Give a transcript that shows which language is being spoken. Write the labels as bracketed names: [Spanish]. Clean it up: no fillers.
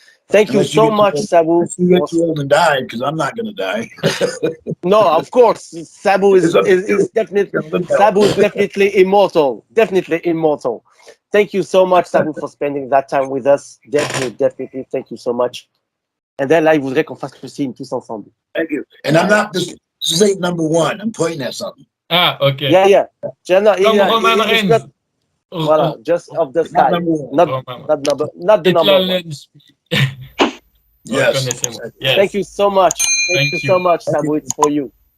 [English] Thank you so much, Sabu. You get too old and die, because I'm not going to die. No, of course, Sabu is definitely immortal. Definitely immortal. Thank you so much, Sabu, for spending that time with us. Definitely. Thank you so much. And then [French] là, il voudrait qu'on fasse le signe tous ensemble. [English] Thank you. And I'm not this ain't number one. I'm pointing at something. Ah, okay. Yeah. [French] Comme Roman Reigns. [English] Voilà, just of the sky. Not the number one. Yes. Thank you so much. Thank you so much, Sabu. It's for you.